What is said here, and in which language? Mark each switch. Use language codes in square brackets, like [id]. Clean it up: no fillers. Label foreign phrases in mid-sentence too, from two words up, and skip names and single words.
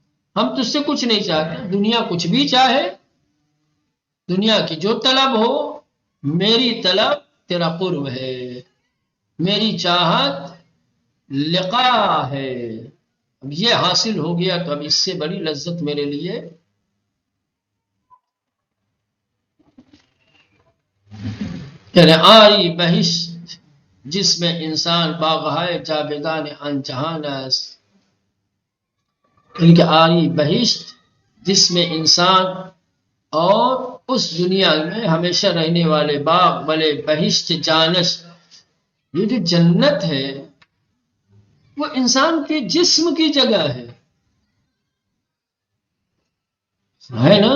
[ur] ہم تجھ سے کچھ نہیں چاہتے، دنیا کچھ بھی چاہے، دنیا کی جو طلب ہو، میری طلب تیرا قرب ہے، میری چاہت لقا ہے۔ اب یہ حاصل ہو گیا تو اب اس سے بڑی لذت میرے لیے [fa] یعنی آری بہشت [ur] جس میں [fa] انسان باغہائے جاویدان آن جہان است، [ur] کہ آری بہشت جس میں انسان اور اس دنیا میں ہمیشہ رہنے والے باغ والے بہشت جانش، یہ جو جنت ہے وہ انسان کے جسم کی جگہ ہے نا؟